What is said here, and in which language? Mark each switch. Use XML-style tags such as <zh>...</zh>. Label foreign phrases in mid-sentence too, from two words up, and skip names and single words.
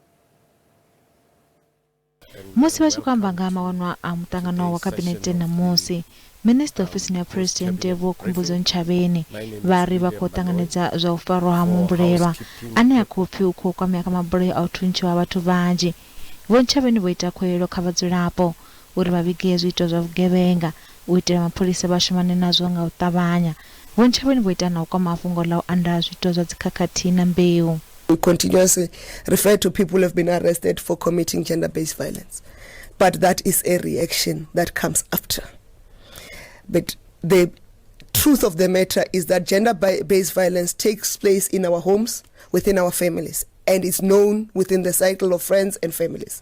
<ve>Musi vha tshi khou amba nga mawanwa a muṱangano wa kabinete namusi, Minister ofisini ya President Vho Khumbudzo Ntshavheni vari vha khou ṱanganedza zwa u farwa ha muhumbulelwa ane a khou pfi u khou kwamea kha mabulayo a u thuntshiwa ha vhathu vhanzhi. Vho Ntshavheni vho ita khuwelelo kha vhadzulapo uri vha vhige zwiito zwa vhugevhenga u itela mapholisa vha shumane nazwo nga u ṱavhanya. Vho Ntshavheni vho ita na u kwama mafhungo ḽa u anda zwiito zwa dzikhakhathi na mbeu.</ve> <en>We continuously refer to people who have been arrested for committing gender-based violence, but that is a reaction that comes after. But the truth of the matter is that gender-based violence takes place in our homes, within our families, and is known within the cycle of friends and families.</en>